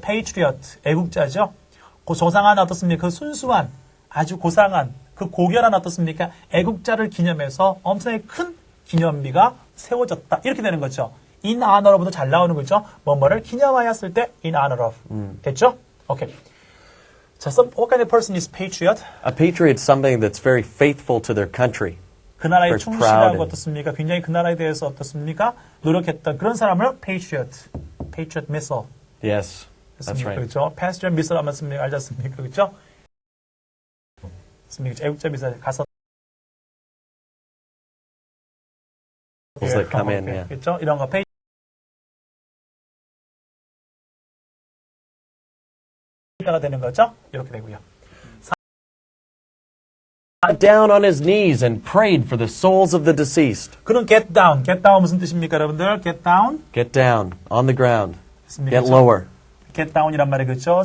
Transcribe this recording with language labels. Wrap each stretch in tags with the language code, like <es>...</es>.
<ko>patriot, 애국자죠? 고상한 어떻습니까? 그 순수한, 아주 고상한, 그 고결한 어떻습니까? 애국자를 기념해서 엄청나게 큰 기념비가 세워졌다. 이렇게 되는 거죠. in honor of도 잘 나오는 거죠. 뭐뭐를 기념하였을 때 in honor of. 됐죠? 오케이.</ko> <en>자, what kind of person is patriot? A patriot is something that's very faithful to their country.</en> <ko>그 나라에</ko> <en>Very proud</en> <ko>충실하고</ko> <en>and-</en> <ko>어떻습니까? 굉장히 그 나라에 대해서 어떻습니까? 노력했던 그런 사람을 patriot, patriot missile.</ko> <en>Yes, that's right.</en> <ko>그렇죠? patriot missile 하면 알지 않습니까? 그렇죠? 애국자 미사일 가서</ko> <en>Those that come in, yeah.</en> <ko>그렇죠? 이런 거 가 되는 거죠? 이렇게 되고요.</ko> <en>Got down on his knees and prayed for the souls of the deceased.</en> <ko>그는 get down. get down 무슨 뜻입니까, 여러분들?</ko> <en>get down. Get down on the ground.</en> <ko>됐습니까?</ko> <en>Get lower.</en> <ko>get down이란 말이 그렇죠?</ko>